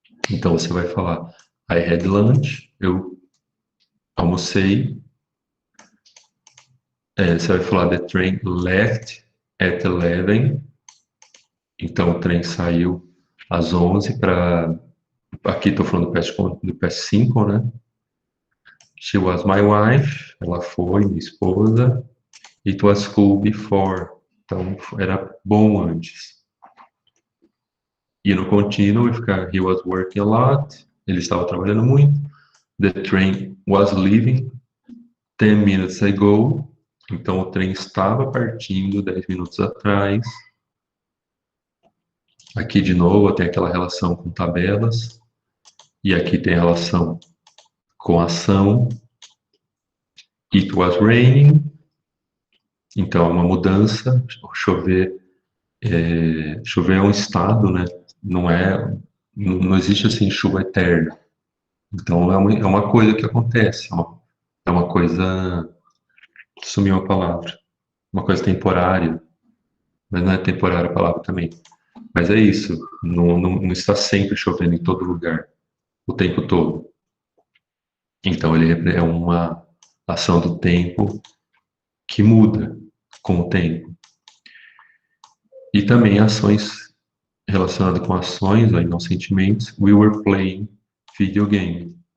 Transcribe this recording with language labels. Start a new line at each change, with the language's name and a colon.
Portuguese: Então você vai falar,
English: I had lunch,
Portuguese: eu almocei. Você vai falar,
English: the train left at 11.
Portuguese: Então o trem saiu às 11 para... Aqui estou falando do PS5, né?
English: She was my wife,
Portuguese: ela foi minha esposa.
English: It was cool before,
Portuguese: então era bom antes. E no contínuo vai ficar,
English: he was working a lot,
Portuguese: ele estava trabalhando muito.
English: The train was leaving 10 minutes ago,
Portuguese: então o trem estava partindo 10 minutos atrás. Aqui de novo tem aquela relação com tabelas, e aqui tem a relação com ação.
English: It was raining,
Portuguese: então é uma mudança. Chover é um estado, né? Não existe assim chuva eterna. Então é uma coisa que acontece, é uma coisa, sumiu a palavra, uma coisa temporária, mas não é temporária a palavra também. Mas é isso, não está sempre chovendo em todo lugar, o tempo todo. Então ele é uma ação do tempo que muda com o tempo. E também ações relacionadas com ações, aí não sentimentos.
English: We were playing video game.